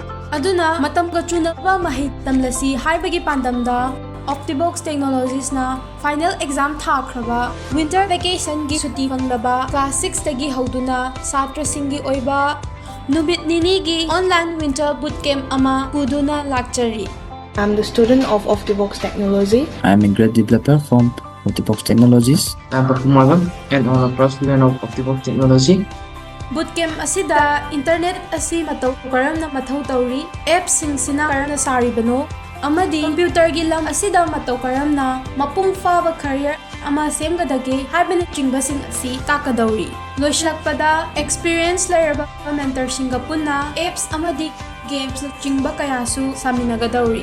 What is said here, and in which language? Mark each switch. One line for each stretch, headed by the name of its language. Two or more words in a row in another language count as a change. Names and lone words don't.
Manipuri: ꯑꯗꯨꯅ ꯃꯇꯝꯒ ꯆꯨꯅꯕ ꯃꯍꯩ ꯇꯝꯂꯁꯤ ꯍꯥꯏꯕꯒꯤ ꯄꯥꯟꯗꯝꯗ Optivoxx Technologiesna
English: final exam
Manipuri: ꯊꯥꯈ꯭ꯔꯕ
English: Winter Vacation
Manipuri: ꯒꯤ ꯁꯨꯇꯤ ꯐꯪꯂꯕ Class 6ꯗꯒꯤ ꯍꯧꯗꯨꯅ ꯁꯥꯇ꯭ꯔꯁꯤꯡꯒꯤ ꯑꯣꯏꯕ ꯅꯨꯃꯤꯠ ꯅꯤꯅꯤꯒꯤ
English: online Winter BootCamp
Manipuri: ꯑꯃ ꯄꯨꯗꯨꯅ ꯂꯥꯛꯆꯔꯤ꯫
English: I'm the student of Optivoxx Technology. I'm a grad developer from Optivoxx Technologies. I'm Pakumalam and I'm a pro student of Optivoxx Technology.
Manipuri: Bootcamp asida internet asi matau karamna mathau tauri, appsing-sina karamna saribano, amadi computer gi lam asida matau karamna mapung faba career ama semgadage haibana chingbasing asi takadauri. Loislakpada experience layerba mentor singa punna apps amadi games na chingba kayasu saminagadauri.